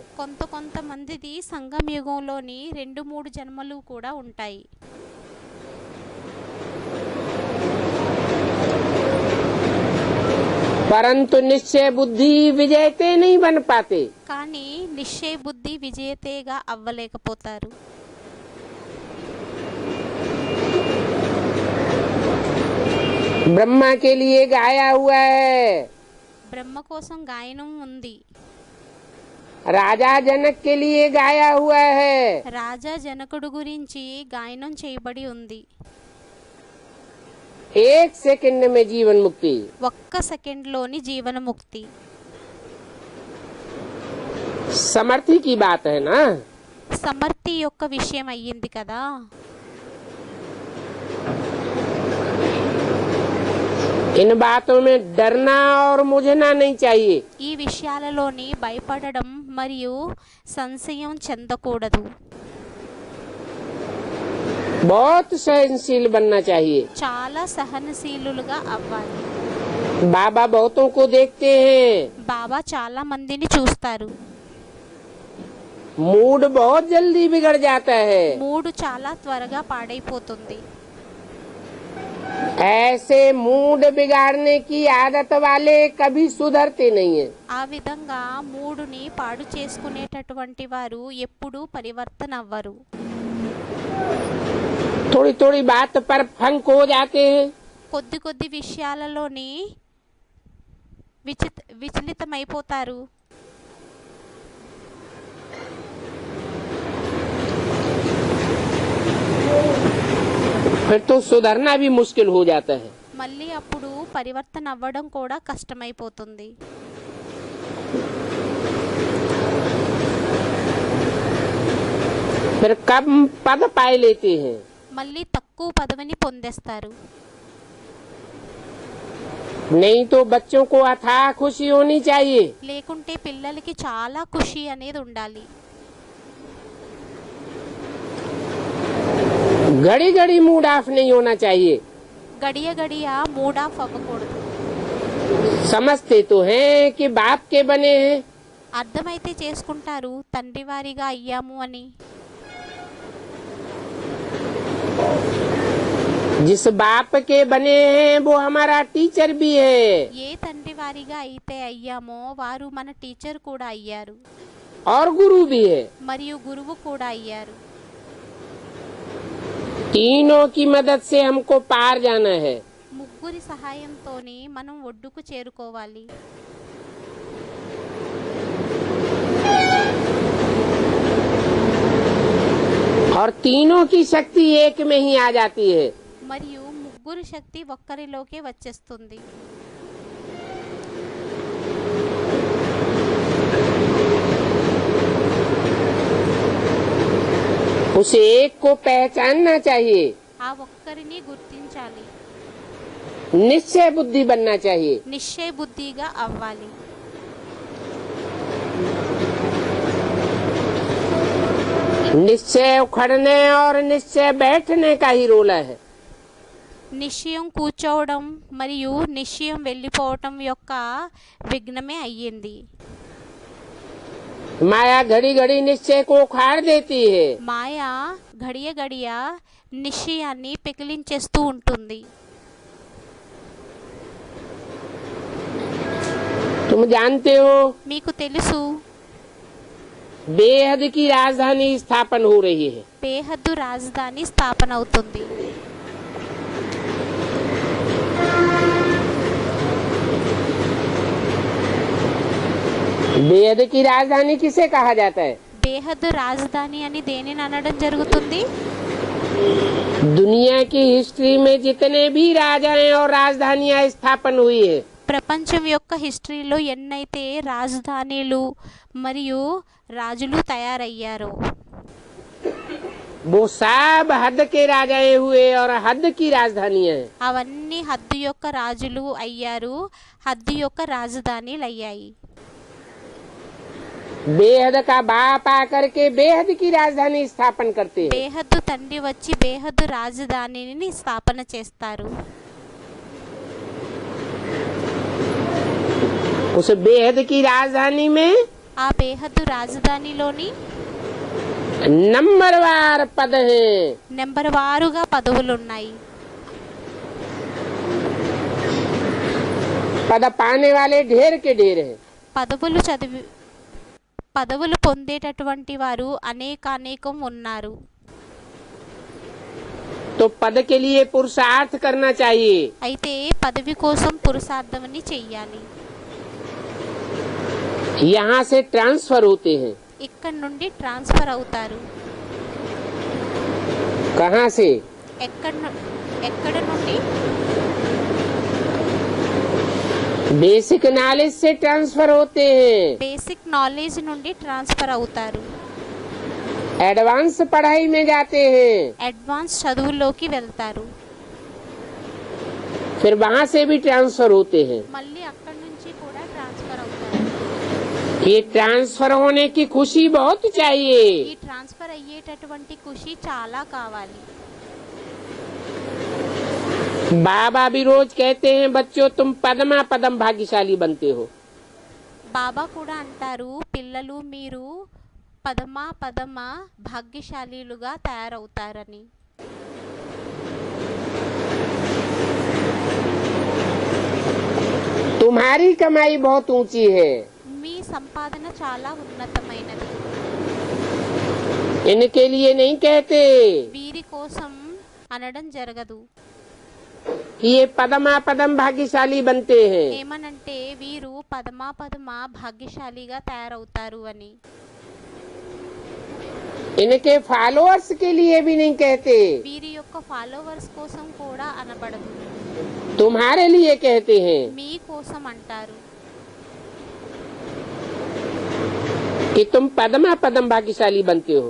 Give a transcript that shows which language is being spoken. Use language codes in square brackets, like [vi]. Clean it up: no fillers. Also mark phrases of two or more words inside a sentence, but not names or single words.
[te] కొంతమందిది సంగమ యుగంలోని 2-3 జన్మలు కూడా ఉంటాయి. [hi] परंतु निश्चय बुद्धि विजेते नहीं बन पाते। [te] కానీ నిశ్చయ బుద్ధి విజేతగా అవ్వలేకపోతారు. [hi] ब्रह्मा के लिए गाया हुआ है, [te] బ్రహ్మ కోసం గాయనం ఉంది. [hi] राजा जनक के लिए गाया हुआ है। [te] రాజా జనకుడు గురించి గాయనం చేయబడి ఉంది. [hi] 1 सेकंड में जीवन मुक्ति। [te] ఒక్క సెకండ్లోని జీవనముక్తి. [hi] समर्थी की बात है ना। [te] సమర్థి యొక్క విషయం అయ్యింది కదా. [hi] इन बातों में डरना और मुझना नहीं चाहिए। [te] ఈ విషయాలలోని భయపడడం మరియు సంశయం చెందకూడదు. [hi] बहुत सहनशील बनना चाहिए। [te] చాలా సహనశీలులుగా అవ్వాలి. [hi] बाबा बहुतों को देखते हैं, [te] బాబా చాలా మందిని చూస్తారు. [hi] मूड बहुत जल्दी बिगड़ जाता है। [te] మూడు చాలా త్వరగా పాడైపోతుంది. [hi] ऐसे मूड बिगाड़ने की आदत वाले कभी सुधरते नहीं है। [te] ఆ విధంగా మూడుని పాడు చేసుకునేటటువంటి వారు ఎప్పుడూ పరివర్తన అవ్వరు. [hi] थोड़ी थोड़ी बात पर फंक हो जाते हैं। [te] కొద్ది కొద్ది విషయాలలోని విచలితమైపోతారు. [hi] फिर तो सुधरना भी मुश्किल हो जाता है। [te] మళ్ళీ అప్పుడు పరివర్తన అవ్వడం కూడా కష్టమైపోతుంది. [hi] फिर कम पद पाए लेते हैं। [te] మళ్ళీ తక్కువ పదవిని పొందేస్తారు. [hi] नहीं तो बच्चों को अथाह खुशी होनी चाहिए। [te] లేకుంటే పిల్లలకి చాలా ఖుషి అనేది ఉండాలి. [hi] घड़ी घड़ी [en] mood off [hi] नहीं होना चाहिए। [te] గడియ గడియ [en] mood off [te] అవ్వకూడదు. [hi] समझते तो हैं कि बाप के बने हैं, [te] అర్థమైతే చేసుకుంటారు తండ్రి వారిగా అయ్యాము అని. [hi] जिस बाप के बने हैं वो हमारा टीचर भी है [te] ఏ తండ్రి వారిగా అయితే అయ్యామో వారు మన టీచర్ కూడా అయ్యారు. [hi] और गुरु भी है। [te] మరియు గురువు కూడా అయ్యారు. [hi] तीनों की मदद से हमको पार जाना है। [te] ముగ్గురి సహాయంతోనే మనం ఒడ్డుకు చేరుకోవాలి. [hi] और तीनों की शक्ति एक में ही आ जाती है। [te] మరియు ముగ్గురు శక్తి ఒక్కరిలోకే వచ్చేస్తుంది. [hi] उस एक को पहचानना चाहिए। [te] ఆ ఒక్కరిని గుర్తించాలి. [hi] निश्चय बुद्धि बनना चाहिए। [te] నిశ్చయ బుద్ధిగా అవ్వాలి. [hi] निश्चय उखड़ने और निश्चय बैठने का ही रोल है। [te] నిశ్చయం కూర్చోవడం మరియు నిశ్చయం వెళ్ళిపోవటం యొక్క విఘ్నమే అయ్యింది. [hi] माया घड़ी घड़ी निश्चय को उखाड़ देती है। [te] మాయ గడియ గడియ నిశ్చయాన్ని పెకిలించేస్తూ ఉంటుంది. [hi] तुम जानते हो [te] మీకు తెలుసు [hi] बेहद की राजधानी स्थापन हो रही है। [te] బేహద్దు రాజధాని స్థాపన అవుతుంది. [hi] बेहद की राजधानी किसे कहा जाता है? [te] బేహద్దు రాజధాని అని దేనిని అనడం జరుగుతుంది? [hi] दुनिया की हिस्ट्री में जितने भी राजाएं और राजधानियां स्थापन हुई है, [te] ప్రపంచం యొక్క హిస్టరీలో ఎన్నైతే రాజధానిలు మరియు రాజులు తయారయ్యారో [hi] वो सब हद के राजाएं हुए और हद की राजधानियां हैं। [te] అవన్నీ హద్దు యొక్క రాజులు అయ్యారు, హద్దు యొక్క రాజధానిలు అయ్యాయి. [hi] बेहद का बाप आकर के बेहद की राजधानी स्थापन करते हैं। [te] బేహద్దు తండ్రి వచ్చి బేహద్దు రాజధానిని స్థాపన చేస్తారు. [hi] उस बेहद की राजधानी में [te] ఆ బేహద్దు రాజధానిలోని [hi] नंबरवार पद हैं। [te] నెంబర్ వారుగా పదవులు ఉన్నాయి. [hi] पद पाने वाले ढेर के ढेर हैं। [te] పదవులు పొందేటటువంటి వారు అనేకం ఉన్నారు. [hi] तो पद के लिए पुरुषार्थ करना चाहिए। [te] అయితే పదవి కోసం పురుషార్థమని చెయ్యాలి. [hi] यहाँ से ट्रांसफर होते हैं। [te] ఇక్కడ నుండి ట్రాన్స్ఫర్ అవుతారు. [hi] कहाँ से? [te] ఎక్కడ నుండి? [en] basic knowledge [hi] से ट्रांसफर होते हैं। [en] basic knowledge [te] నుండి ట్రాన్స్ఫర్ అవుతారు. [hi] एडवांस पढ़ाई में जाते हैं। [te] అడ్వాన్స్ చదువుల్లోకి వెళ్తారు. [hi] फिर वहाँ से भी ट्रांसफर होते हैं। [te] మళ్ళీ అక్కడి నుంచి కూడా ట్రాన్స్ఫర్ అవుతారు. [hi] ये ट्रांसफर होने की खुशी बहुत चाहिए। [te] ఈ ట్రాన్స్ఫర్ అయ్యేటటువంటి ఖుషి చాలా కావాలి. [hi] बाबा भी रोज कहते हैं बच्चों तुम पदमा पदम भाग्यशाली बनते हो। [te] బాబా కూడా అంటారు పిల్లలు మీరు పదమ భాగ్యశాలీలుగా తయారవుతారని. [hi] तुम्हारी कमाई बहुत ऊंची है। [te] మీ సంపాదన చాలా ఉన్నతమైనది. [hi] इनके लिए नहीं कहते [te] వీరి కోసం అనడం జరగదు. [hi] कि ये पदमा पदम भाग्यशाली बनते हैं। [te] ఏమనంటే వీరు పదమ భాగ్యశాలిగా తయారవుతారు అని. [hi] इनके फॉलोअर्स के लिए भी नहीं कहते, [te] వీరి యొక్క ఫాలోవర్స్ కోసం కూడా అనబడదు. [hi] तुम्हारे लिए कहते हैं [te] మీ కోసం అంటారు. कि तुम पदमा पदम भाग्यशाली बनते हो।